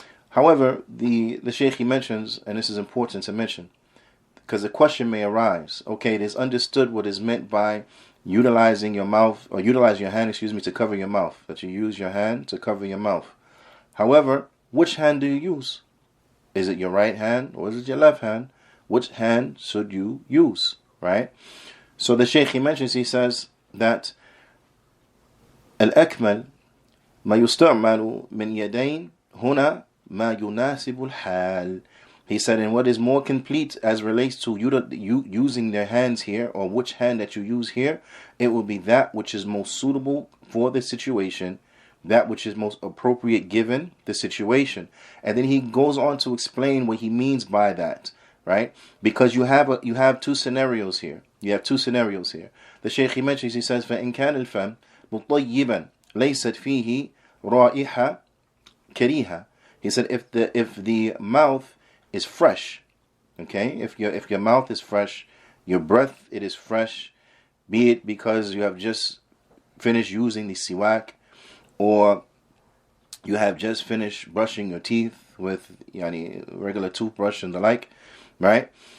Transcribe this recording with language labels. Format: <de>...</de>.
<en>However, the Shaykh, he mentions, and this is important to mention, because the question may arise, okay, it is understood what is meant by utilizing your mouth, or utilize your hand, to cover your mouth, that you use your hand to cover your mouth. However, which hand do you use? Is it your right hand or is it your left hand? Which hand should you use, right? So the Shaykh, he mentions, he says that</en> <ar>الأكمل ما يستعمل من يدين هنا ما يناسب الحال.</ar> <en>He said, and what is more complete as relates to you using their hands here, or which hand that you use here, it will be that which is most suitable for the situation, that which is most appropriate given the situation. And then he goes on to explain what he means by that, right? Because you have two scenarios here. You have two scenarios here. The Shaykh, he mentions, he says,</en> <ar>فَإِنْ كَانَ الْفَمْ مُطَيِّبًا لَيْسَتْ فِيهِ رَائِحَةٌ كَرِيهَةٌ.</ar> <en>He said, if the mouth is fresh, okay, if your mouth is fresh, your breath, it is fresh, be it because you have just finished using the siwak, or you have just finished brushing your teeth with regular toothbrush and the like, right?</en>